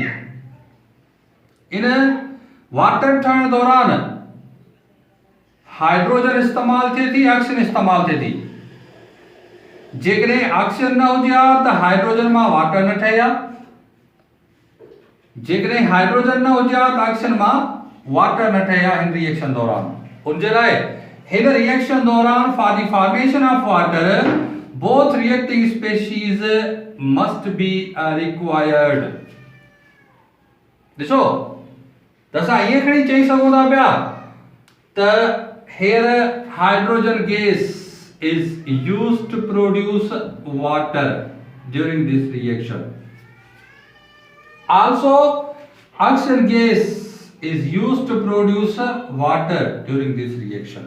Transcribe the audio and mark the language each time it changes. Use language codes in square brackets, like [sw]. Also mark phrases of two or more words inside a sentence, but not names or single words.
[sd] इन वाटर ठहण दौरान हाइड्रोजन इस्तेमाल थिए थी, ऑक्सीजन इस्तेमाल थिए थी। जेकॾहिं ऑक्सीजन न हुजे हा त हाइड्रोजन मां वाटर न ठहे हा। जेकॾहिं हाइड्रोजन न हुजे हा त ऑक्सीजन मां वाटर न ठहे हा इन रिएक्शन दौरान। उन जे लाइ हिन रिएक्शन दौरान [en] for the formation of water both reacting species must be required. [sd] ॾिसो त असां इएं खणी चई सघूं था पिया त [en] here hydrogen gas is used to produce water during this reaction. Also oxygen gas is used to produce water during this reaction.